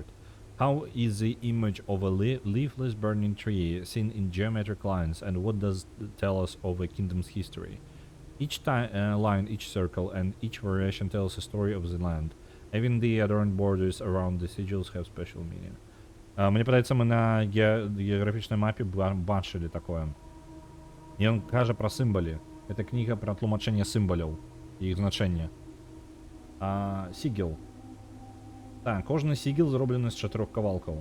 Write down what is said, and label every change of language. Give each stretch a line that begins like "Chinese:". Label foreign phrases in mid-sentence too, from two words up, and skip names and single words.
English: How is the image of a leafless burning tree seen in geometric lines, and what does it tell us of a kingdom's history? Each line, each circle, and each variation tells a story of the land. Even the adorned borders around the sigils have special meaning.
Belarusian: Мне падаецца, мы на геаграфічнай мапе бачылі такое. Ён кажа пра сімвалы. Гэта кніга пра тлумачэнне сімваляў і іх значэнне. Сігіл. Так, кожны сігіл зроблены з 4 кавалкаў.